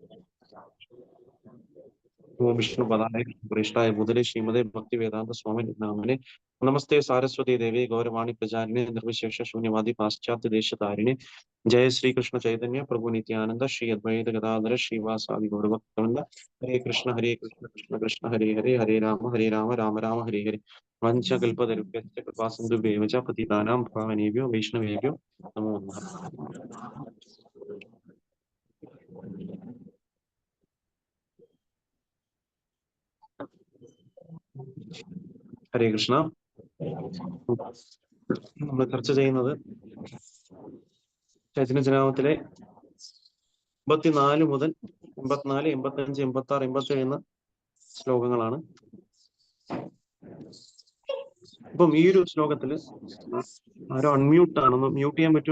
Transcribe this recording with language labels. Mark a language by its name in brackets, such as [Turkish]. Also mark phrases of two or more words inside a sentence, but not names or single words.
[Sanskrit] ഓം വിഷ്ണു പദായ കൃഷ്ണായ ബുധലെ ശ്രീമതേ ഭക്തി വേദാന്ത സ്വാമി നാമനെ നമസ്തേ സാരസ്വതി ദേവി ഗൗരവാണി പ്രചാരിണി നിർവിശേഷ ശൂന്യവാദി പാശ്ചാത്യ ദേശധാരിണി ജയ ശ്രീകൃഷ്ണ ചൈതന്യ പ്രഭു നിത്യാനന്ദ ശ്രീ അദ്വൈത ഗദാധര ശ്രീവാസാദി ഗൗരഭക്തവൃന്ദ ഹരേ കൃഷ്ണ കൃഷ്ണ കൃഷ്ണ ഹരേ ഹരേ ഹരേ രാമ രാമ രാമ ഹരേ ഹരേ വഞ്ചകൽപതരുഭ്യശ്ച കൃപാസിന്ധുഭ്യേവ ച പതിതാനാം പാവനേഭ്യോ വൈഷ്ണവേഭ്യോ നമോ നമഃ. ഹരേ കൃഷ്ണ. [Malayalam] നമ്മൾ ചർച്ച ചെയ്യുന്നത് ചൈതന്യചരിതാമൃതത്തിലെ 84 മുതൽ 84, 85, 86, 87 എന്ന ശ്ലോകങ്ങളാണ്. അപ്പം ഈ ഒരു ശ്ലോകത്തില് ആരോ അൺമ്യൂട്ട് ആണെന്ന് മ്യൂട്ട് ചെയ്യാൻ പറ്റുമോ?